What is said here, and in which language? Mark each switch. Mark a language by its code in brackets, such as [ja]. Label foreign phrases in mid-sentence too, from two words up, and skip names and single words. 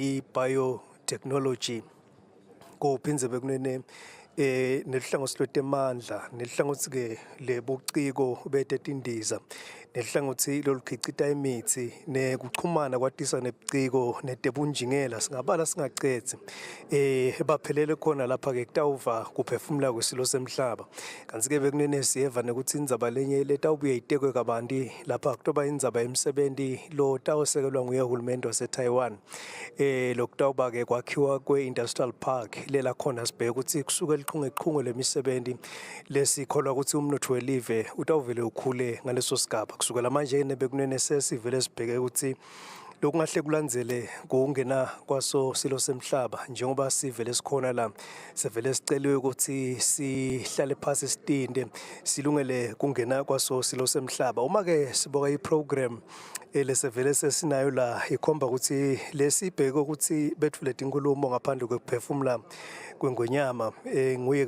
[ss] i-biotechnology kuphinze bekunene nelihlangothi lwetemandla nelihlangothi ke lebuciko betetindiza nelihlangothi lolukhicita imithi nekuchumana kwatisa nebuciko netebunjingela singabala singaqedzi baphelele khona lapha ke kutawuva kuphefumula kwesilo semhlaba kanti ke bekunene siyeva nekuthi indzaba lenye letawubuye itekwe kabanti lapha kutoba indzaba emsebenzi lo tawusekelwa nguye uhulumende waseTaiwan lokutawuba ke kwakhiwa kwe- [en] industrial park [ss] lela khona sibheke ukuthi kusuke lichungechunge lemisebenzi lesikholwa ukuthi umnotho welive utawuvele ukhule ngaleso sigaba kusukela manje bekunene sesivele sibheke ukuthi lokungahle kulandzele kungena kwaso silo semhlaba njengoba sivele sikhona la sevele siceliwe ukuthi sihlale phasi sitinde silungele kungena kwaso silo semhlaba uma ke siboka iprogram lesevele sesinayo la ikhomba ukuthi lesibheke ukuthi bethule inkulumo ngaphandle kokuphefumula kwengonyama nguye